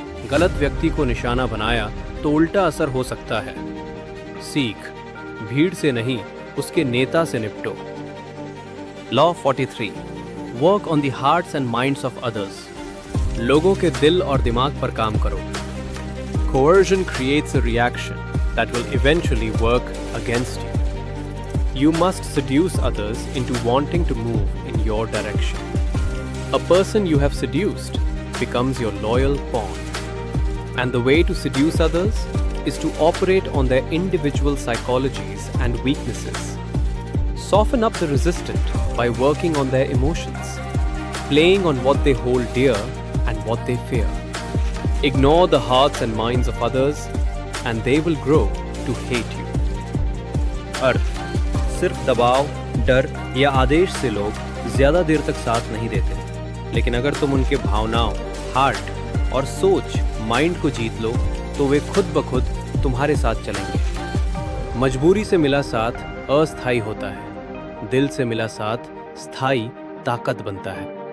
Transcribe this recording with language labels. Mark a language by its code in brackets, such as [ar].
[hi] गलत व्यक्ति को निशाना बनाया तो उल्टा असर हो सकता है। सीख: भीड़ से नहीं, उसके नेता से निपटो। Law 43। [en] Work on the hearts and minds of others. [hi] लोगों के दिल और दिमाग पर काम करो। [en] Coercion creates a reaction that will eventually work against you. You must seduce others into wanting to move in your direction. A person you have seduced becomes your loyal pawn. And the way to seduce others is to operate on their individual psychologies and weaknesses. Soften up the resistant by working on their emotions, playing on what they hold dear and what they fear. Ignore the hearts and minds of others and they will grow to hate you. [hi] अर्थ: सिर्फ दबाव, डर या आदेश से लोग ज्यादा देर तक साथ नहीं देते, लेकिन अगर तुम उनके भावनाओं, हार्ट और सोच, माइंड को जीत लो तो वे खुद ब खुद तुम्हारे साथ चलेंगे। मजबूरी से मिला साथ अस्थायी होता है, दिल से मिला साथ स्थायी ताकत बनता है।